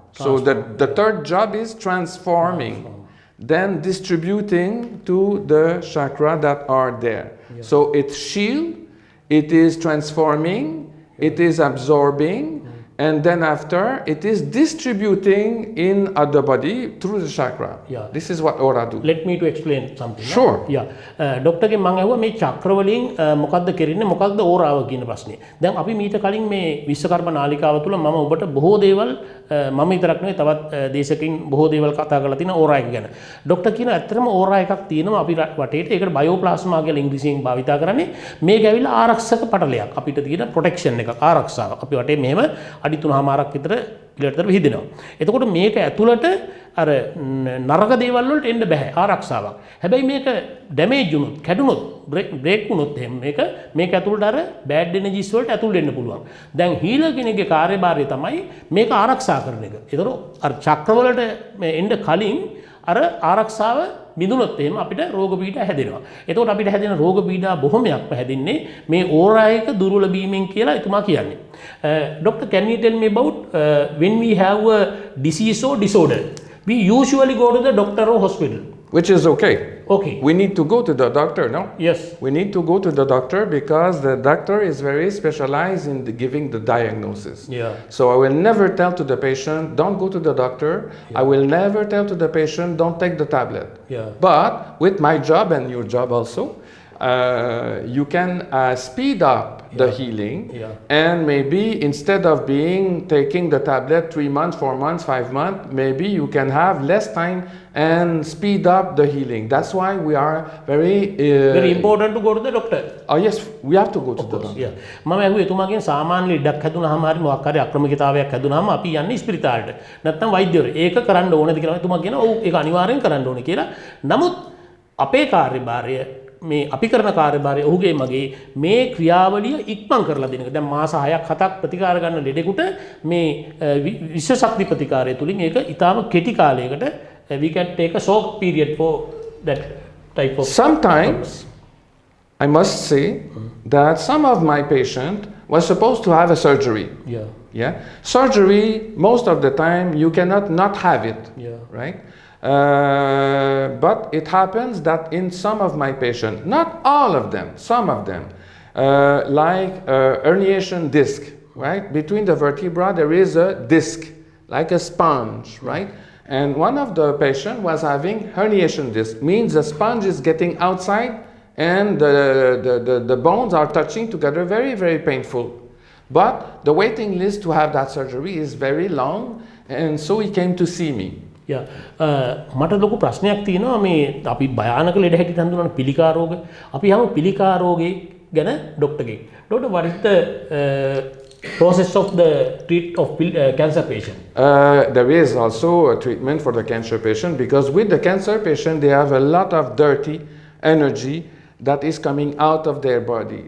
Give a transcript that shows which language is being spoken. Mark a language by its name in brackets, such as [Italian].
[English] So the third job is transforming. Then distributing to the chakra that are there. Yeah. So it's shield, it is transforming, it is absorbing, and then after it is distributing in other body through the chakra. Yeah. This is what aura do. Let me to explain something. Sure. Yeah. [Sinhala] Doctor ගෙන් මම අහුවා මේ චක්‍ර වලින් මොකද්ද කරන්නේ මොකක්ද ඕරාව කියන ප්‍රශ්නේ. දැන් අපි මීට කලින් මේ විශ්වකර්ම නාලිකාව තුල මම ඔබට බොහෝ දේවල් මම විතරක් නෙවෙයි තවත් දේශකින් බොහෝ දේවල් කතා කරලා තිනවා ඕරා එක ගැන. ડોක්ටර් කියන ඇත්තටම ඕරා එකක් තියෙනවා අපි වටේට ඒකට බයෝප්ලාස්මා කියලා ඉංග්‍රීසියෙන් භාවිතා කරන්නේ. මේක ඇවිල්ලා ආරක්ෂක පටලයක්. අපිට තියෙන ප්‍රොටෙක්ෂන් එකක් ආරක්ෂාව. අපි වටේ මෙහෙම අඩි 3මාරක් විතර පිළිවෙලට විහිදෙනවා. එතකොට මේක ඇතුළට අර නරක දේවල් වලට එන්න බෑ ආරක්ෂාවක්. හැබැයි මේක ඩැමේජ් වුණොත්, කැඩුනොත්, බ්‍රේක් වුණොත් එහෙම මේක ඇතුළට අර බෑඩ් එනර්ජිස් වලට ඇතුල් වෙන්න පුළුවන්. දැන් හීලර් කෙනෙක්ගේ කාර්යභාරය තමයි මේක ආරක්ෂා කරන එක. ඒතකොට අර චක්‍ර වලට එන්න කලින් අර ආරක්ෂාව බිඳුනොත් එහෙම අපිට රෝග පීඩා හැදෙනවා. එතකොට අපිට හැදෙන රෝග පීඩා බොහොමයක්ම හැදෙන්නේ මේ ඕරා එක දුර්වල වීමෙන් කියලා එතුමා කියන්නේ. [English] Doctor, can you tell me about when we have a disease or disorder? We usually go to the doctor or hospital. Which is okay. Okay. We need to go to the doctor, no? Yes. We need to go to the doctor because the doctor is very specialized in giving the diagnosis. Yeah. So I will never tell to the patient, don't go to the doctor. Yeah. I will never tell to the patient, don't take the tablet. Yeah. But with my job and your job also, you can speed up the healing, and maybe instead of taking the tablet 3 months, 4 months, 5 months, maybe you can have less time and speed up the healing. That's why we are very important to go to the doctor. Oh yes, we have to go to the doctor. Yeah. [Sinhala] මම ඇහුවේ එතුමාගෙන් සාමාන්‍ය ලෙඩක් හැදුනහම හරි මොකක් හරි අක්‍රමිකතාවයක් හැදුනහම අපි යන්නේ ස්පිරිතාලෙට. නැත්නම් වෛද්‍යවරු. ඒක කරන්න ඕනද කියලා එතුමා කියනවා ඔව් ඒක අනිවාර්යෙන් කරන්න ඕනේ කියලා. නමුත් අපේ කාර්යභාරය මේ අපි කරන කාර්යභාරය ඔහුගේ මගේ මේ ක්‍රියාවලිය ඉක්මන් කරලා දෙන එක. දැන් මාස 6ක් 7ක් ප්‍රතිකාර ගන්න ලෙඩෙකුට මේ විශ්ව ශක්ති ප්‍රතිකාරය තුලින් ඒක ඊටාම කෙටි කාලයකට [English] we can take a short period for that type of. Sometimes I must say that some of my patient was supposed to have a surgery. Yeah. Surgery, most of the time you cannot not have it. Yeah. Right? But it happens that in some of my patients, not all of them, some of them, like herniation disc, right? Between the vertebra there is a disc, like a sponge, right? And one of the patients was having herniation disc, means the sponge is getting outside and the bones are touching together, very, very painful. But the waiting list to have that surgery is very long, and so he came to see me. [Sinhala] මට ලොකු ප්‍රශ්නයක් තියෙනවා මේ අපි භයානක ලෙඩ හැටියට හඳුනන පිළිකා රෝග. අපි යමු පිළිකා රෝගේ ගැන ડોක්ටර්ගෙන්. [English] Doctor, what is the process of the treat of cancer patient? There is also a treatment for the cancer patient, because with the cancer patient they have a lot of dirty energy that is coming out of their body.